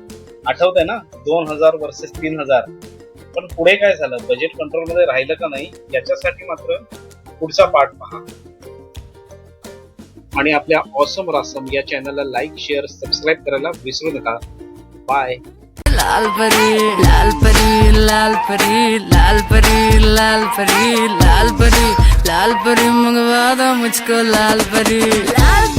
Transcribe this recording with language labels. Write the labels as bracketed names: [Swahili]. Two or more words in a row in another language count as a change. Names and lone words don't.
[Marathi] आठवतंय ना, 2,000 वर्सेस 3,000. पण पुढे काय झालं, [English] budget control [Marathi] मध्ये राहिलं का नाही याच्यासाठी मात्र पुढचा पार्ट पहा. आणि आपल्या ऑसम रासम या चॅनलला [English] like, share, subscribe [Marathi] करायला विसरू नका. बाय. [Hindi] लाल परी लाल परी लाल परी लाल परी लाल परी लाल परी लाल परी मंगवा दो मुझको लाल परी।